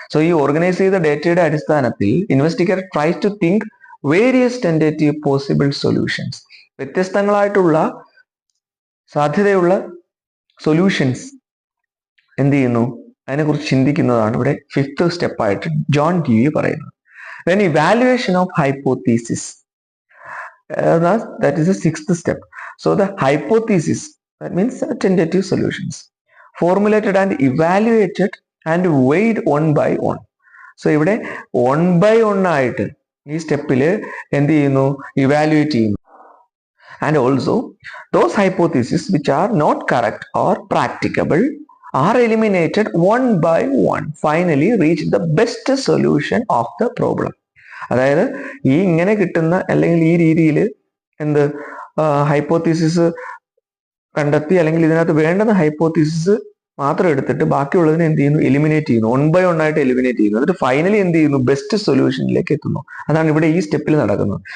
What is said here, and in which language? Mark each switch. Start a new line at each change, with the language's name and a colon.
English: so
Malayalam: ഈ organise ചെയ്ത ഡേറ്റയുടെ അടിസ്ഥാനത്തിൽ
English: Investigator tries to think various tentative possible solutions.
Malayalam: വ്യത്യസ്തങ്ങളായിട്ടുള്ള സാധ്യതയുള്ള സൊല്യൂഷൻസ് എന്ത് ചെയ്യുന്നു, അതിനെക്കുറിച്ച് ചിന്തിക്കുന്നതാണ് ഇവിടെ ഫിഫ്ത്ത് സ്റ്റെപ്പായിട്ട് ജോൺ ഡ്യൂയി പറയുന്നത്.
English: Then evaluation of hypothesis, that is the sixth step. So the hypothesis, that means tentative solutions, formulated and evaluated and weighed one by one.
Malayalam: So ഇവിടെ 1 by 1 ആയിട്ട് ഈ സ്റ്റെപ്പിൽ എന്ത് ചെയ്യുന്നു, ഇവാലുവേറ്റ് ചെയ്യുന്നു.
English: And also those hypotheses which are not correct or practicable are eliminated one by one, finally reach the best solution of the problem.
Malayalam: അതായത് ഈ ഇങ്ങനെ കിട്ടുന്ന അല്ലെങ്കിൽ ഈ രീതിയിൽ എന്ത് ഹൈപ്പോത്തീസിസ് കണ്ടെത്തി അല്ലെങ്കിൽ ഇതിനകത്ത് വേണ്ടുന്ന ഹൈപ്പോത്തീസിസ് മാത്രം എടുത്തിട്ട് ബാക്കിയുള്ളതിനെ എന്ത് ചെയ്യുന്നു, എലിമിനേറ്റ് ചെയ്യുന്നു, 1 by 1 ആയിട്ട് എലിമിനേറ്റ് ചെയ്യുന്നു. എന്നിട്ട് ഫൈനലി എന്ത് ചെയ്യുന്നു, ബെസ്റ്റ് സൊല്യൂഷനിലേക്ക് എത്തുന്നു. അതാണ് ഇവിടെ ഈ സ്റ്റെപ്പിൽ നടക്കുന്നത്.